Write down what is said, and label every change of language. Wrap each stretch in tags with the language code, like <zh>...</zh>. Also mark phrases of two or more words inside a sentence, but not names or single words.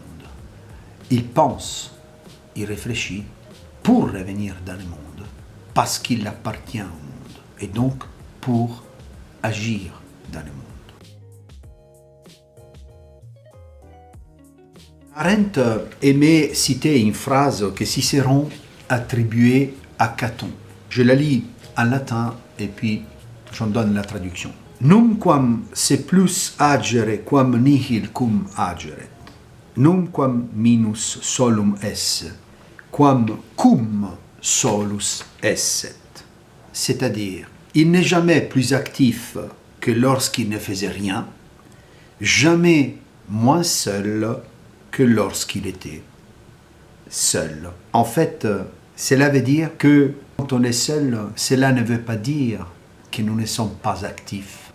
<fr>Il pense, il réfléchit pour revenir dans le monde, parce qu'il appartient au monde, et donc pour agir dans le monde. Arendt aimait citer une phrase que Cicéron attribuait à Caton. Je la lis en latin et puis j'en donne la traduction.</fr> <la>Numquam se plus agere quam nihil cum ageret, numquam minus solum esse, quam cum solus esset.</la> <fr>C'est-à-dire, il n'est jamais plus actif que lorsqu'il ne faisait rien, jamais moins seul que lorsqu'il était seul. En fait, cela veut dire que quand on est seul, cela ne veut pas dire que nous ne sommes pas actifs.</fr>